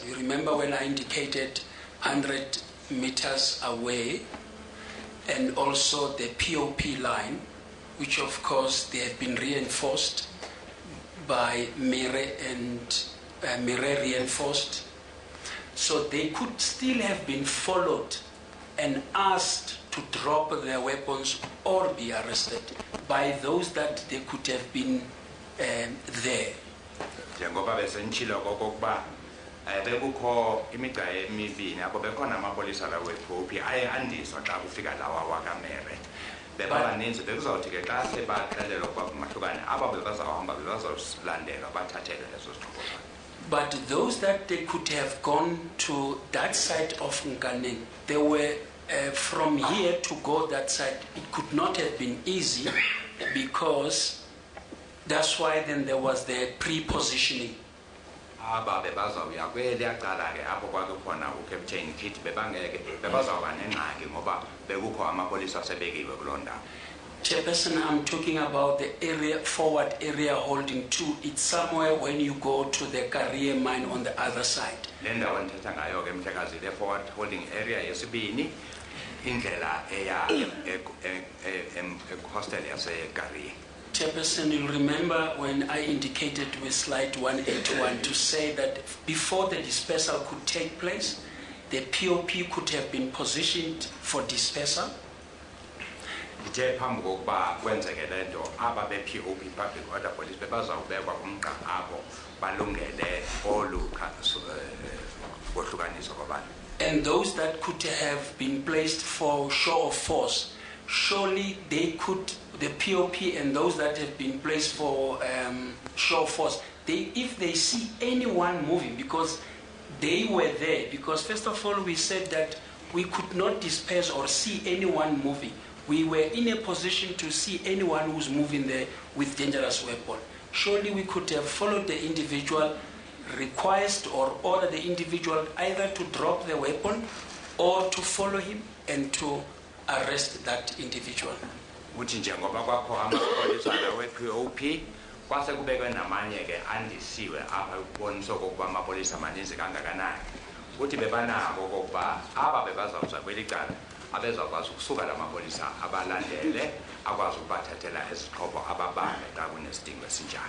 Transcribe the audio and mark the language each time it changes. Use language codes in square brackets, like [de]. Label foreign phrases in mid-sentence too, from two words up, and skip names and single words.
[en] You remember when I indicated 100 meters away and also the POP line, which of course they have been reinforced by Mere and Mere reinforced. So they could still have been followed and asked to drop their weapons or be arrested by those that they could have been there. [xh] Njengoba besenchilo kokokuba bekukho imigca emibini apho bekhona amapolisa lawo ePopi ayandiswa xa kufika lawa wakamere bebabaninzi bekuzawuthi ke xa sebaxelelwa ukuba mahlukane aba bebazawuhamba bebazawulandelwa bathathelwe lezo zixhobo. [en] But those that they could have gone to that side of Nkaneng, they were from here to go that side. It could not have been easy because that's why then there was the pre-positioning. [xh] Aba bebazawuya kweliyaqala ke apho kwakukhona uCaptain Kit bebangeke bebazawuba nengxaki ngoba bekukho amapolisa asebekiwe kuloo ndawo. [en] Chairperson, I'm talking about the area, forward area holding 2. It's somewhere when you go to the career mine on the other side. [xh] Le ndawo ndithetha ngayo ke mhlekazi le [en] forward holding area [xh] yesibini indlela eya hostel yaseGarrie. [en] Chairperson, you'll remember when I indicated with slide 181 to say that before the dispersal could take place, the POP could have been positioned for dispersal. [xh] Ithe phambi kokuba kwenzeke le nto aba be-POP [en] public order police [xh] bebazawubekwa kumgqa apho balungele olu kohlukaniso kwabantu. [en] And those that could have been placed for show of force, surely they could, the POP and those that have been placed for show of force, if they see anyone moving, because they were there, because first of all we said that we could not disperse or see anyone moving. We were in a position to see anyone who's moving there with dangerous weapon. surely we could have followed the individual request or order the individual either to drop the weapon or to follow him and to arrest that individual. [xh] Uthi njengoba kwakho amapolisa we-POP kwase kubekwe namanye ke andisiwe apha ukubonisa okokuba amapolisa amaninzi kangakanani. Uthi bebanako okokuba aba bebazawuza kweli cala abezawukwazi ukusuka la mapolisa abalandele akwazi ukubathathela ezixhobo ababambe xa kunesidingo esinjalo.